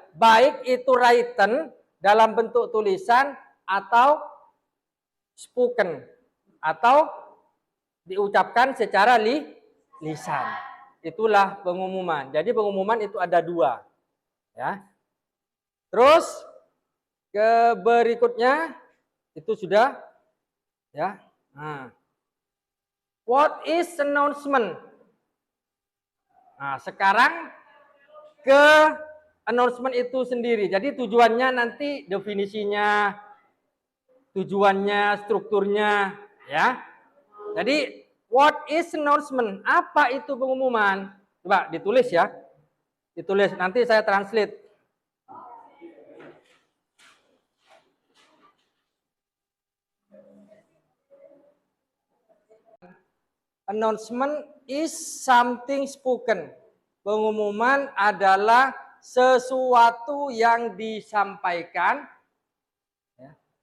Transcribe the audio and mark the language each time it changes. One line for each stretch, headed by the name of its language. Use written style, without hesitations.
Indonesian: Baik itu written dalam bentuk tulisan atau spoken atau diucapkan secara lisan. itulah pengumuman. Jadi pengumuman itu ada dua, ya. Terus ke berikutnya itu sudah, ya.
English: Nah, what is announcement?
Indonesian: Nah, sekarang ke announcement itu sendiri. Jadi tujuannya nanti definisinya, tujuannya, strukturnya, ya. Jadi
English: what is announcement?
Indonesian: Apa itu pengumuman? Coba ditulis ya. Ditulis, nanti saya translate.
English: Announcement is something spoken.
Indonesian: Pengumuman adalah sesuatu yang disampaikan, ya.